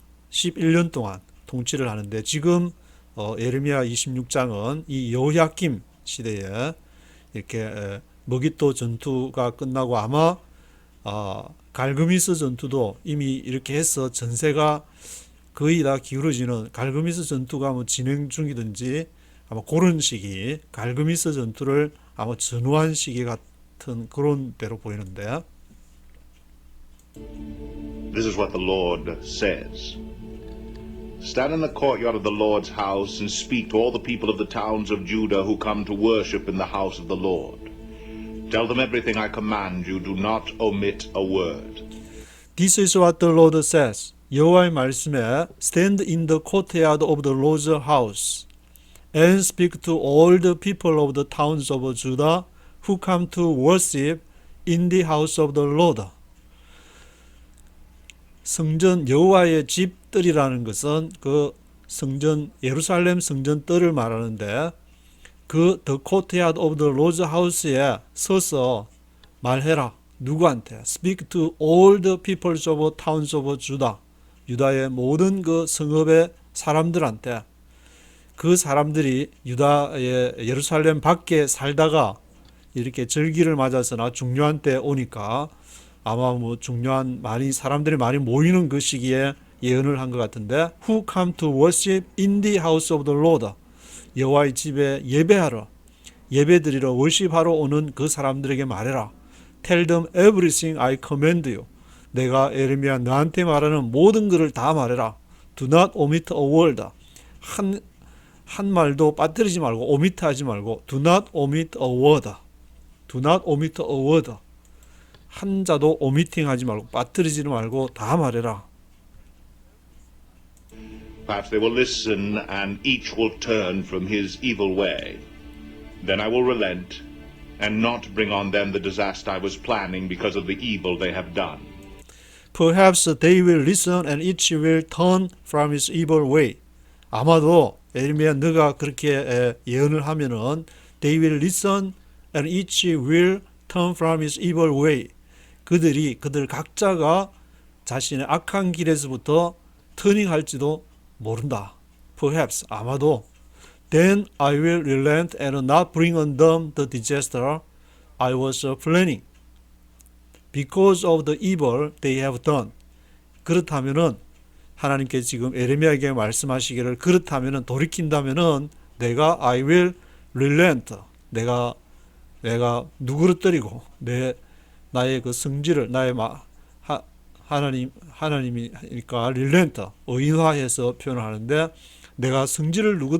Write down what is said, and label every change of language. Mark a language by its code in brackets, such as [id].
[ko] 11년 동안 통치를 하는데 지금 예레미야 26장은 이 여호야킴 시대에 이렇게 머깃도 전투가 끝나고 아마 갈그미스 전투도 이미 이렇게 해서 전세가 거의 다 기울어지는 갈그미스 전투가 뭐 진행 중이든지 아마 그런 시기 갈그미스 전투를 아마 전후한 시기 같은 그런 대로 보이는데 [en] This is what the Lord says. Stand in the courtyard of the Lord's house and speak to all the people of the towns of Judah who come to worship in the house of the Lord. Tell them everything I command you. Do not omit a word. This is what the Lord says. [ko] 여호와의 말씀에 [en] Stand in the courtyard of the Lord's house and speak to all the people of the towns of Judah who come to worship in the house of the Lord. [ko] 성전 여호와의 집 뜰이라는 것은 그 성전 예루살렘 성전 뜰을 말하는데 [en] the courtyard of the Lord's house [ko] 에 서서 말해라. 누구한테? [en] Speak to all the peoples of towns of Judah. [ko] 유다의 모든 그 성읍의 사람들한테 그 사람들이 유다의 예루살렘 밖에 살다가 이렇게 절기를 맞아서나 중요한 때 오니까 아마 뭐 중요한 사람들이 많이 모이는 그 시기에 예언을 한 것 같은데 [en] Who come to worship in the house of the Lord. [ko] 여호와의 집에 예배하러 예배드리러 월십하러 오는 그 사람들에게 말해라. [en] Tell them everything I command you. [ko] 내가 예레미야 너한테 말하는 모든 것을 다 말해라. [en] Do not omit a word. [ko] 한 말도 빠뜨리지 말고 omit 하지 말고 [en] Do not omit a word. Do not omit a word. [ko] 한 자도 omitting 하지 말고 빠뜨리지 말고 다 말해라. [en] Perhaps they will listen and each will turn from his evil way. Then I will relent and not bring on them the disaster I was planning because of the evil they have done. Perhaps they will listen and each will turn from his evil way. [ko] 아마도 예레미야 너가 그렇게 예언을 하면은 [en] they will listen and each will turn from his evil way. [ko] 그들 각자가 자신의 악한 길에서부터 터닝할지도 모른다. [en] Perhaps [ko] 아마도 [en] Then I will relent and not bring on them the disaster I was planning because of the evil they have done. [ko] 그렇다면은 하나님께 지금 에레미야에게 말씀하시기를 그렇다면은 돌이킨다면은 내가 [en] I will relent [ko] 내가 누그러뜨리고 나의 그 성질을 하나님이니까 relent 의인화해서 표현을 하는데 내가 성질을